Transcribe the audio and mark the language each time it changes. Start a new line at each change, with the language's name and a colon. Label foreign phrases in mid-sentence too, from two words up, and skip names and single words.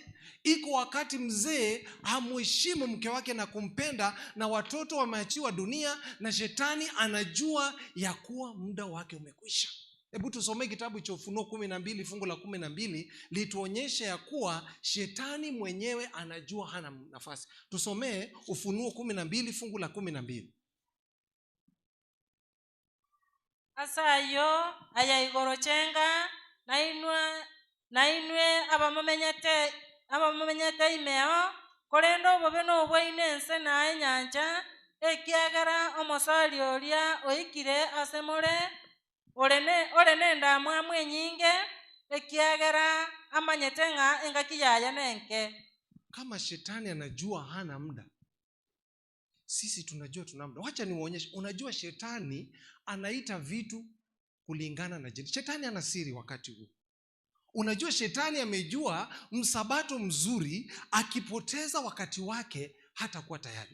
Swahili: Iko wakati mzee hamheshimu mke wake na kumpenda, na watoto wameachiwa dunia, na shetani anajua ya kuwa muda wake umekwisha. Hebu tusome kitabu cha Ufunuo 12 fungu la 12 lituonyeshe ya kuwa shetani mwenyewe anajua hana nafasi. Tusomee Ufunuo 12 fungu la 12.
Gusii: Asayo ayaigorochenga nainwe abamamenyete imeo korenda obobe nobwaine ense na enyanja ekiagera omosori oria oikire asemore ore nendamu amwe nyinge ekiagera amanyete ng'a engaki yaya nenke.
Swahili: Kama shetani anajua hana muda, sisi tunajua tuna muda. Wacha niwaonyeshe. Unajua shetani anaita vitu kulingana na jina. Shetani ana siri wakati huu. Unajua shetani amejua msabato mzuri akipoteza wakati wake hatakuwa tayari.